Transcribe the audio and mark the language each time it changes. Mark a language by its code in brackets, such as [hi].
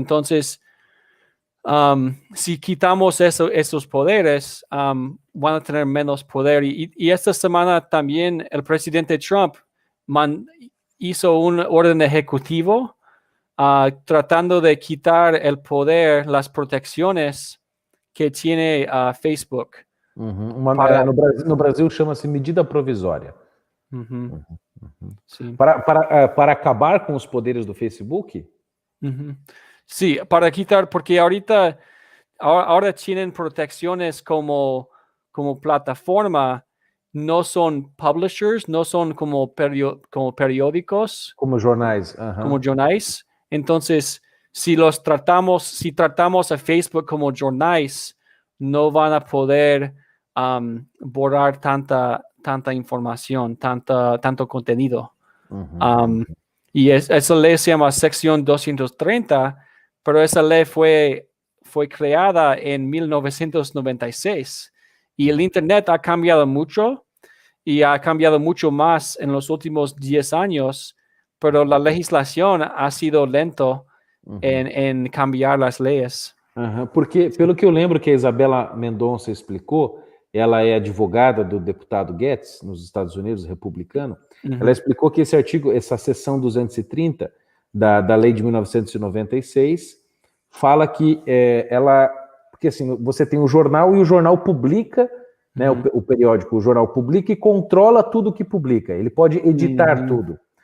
[es] Entonces, si quitamos esos poderes, van a tener menos poder. Y esta semana también el presidente Trump hizo un orden ejecutivo tratando de quitar el poder, las protecciones que tiene Facebook. [pt] No Brasil chama-se medida provisória. [es] Sí. [pt] Para acabar com os poderes do Facebook? [es] Sí, para quitar, porque ahora tienen protecciones como plataforma, no son publishers, no son como periódicos. [pt] Como jornais. Como jornais. [es] Entonces, si tratamos a Facebook como jornais, no van a poder borrar tanta información, tanto contenido. Y esa ley se llama Sección 230, pero esa ley fue creada en 1996 y el Internet ha cambiado mucho y ha cambiado mucho más en los últimos 10 años, pero la legislación ha sido lento en cambiar las leyes. [pt] Porque, pelo que eu lembro que a Isabela Mendonça explicou, ela é advogada do deputado Guedes, nos Estados Unidos, republicano, ela explicou que esse artigo, essa seção 230 da lei de 1996, fala que porque assim, você tem o jornal e o jornal publica, né, o periódico, o jornal publica e controla tudo que publica, ele pode editar tudo.